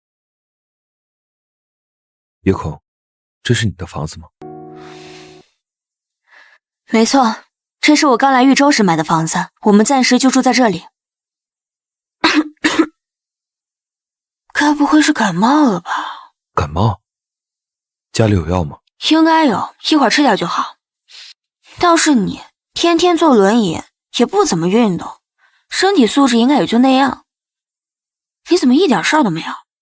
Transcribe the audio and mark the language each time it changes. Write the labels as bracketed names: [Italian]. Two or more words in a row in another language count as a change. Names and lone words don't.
[Chinese] 葉空，這是你的房子嗎？沒錯，這是我剛來豫州時買的房子，我們暫時就住在這裡。該不会是感冒了吧？感冒？家裡有药吗？应該有，一会儿吃點就好。倒是你天天坐輪椅，也不怎麼運動，身體素質應該也就那樣。你怎麼一點事兒都沒有？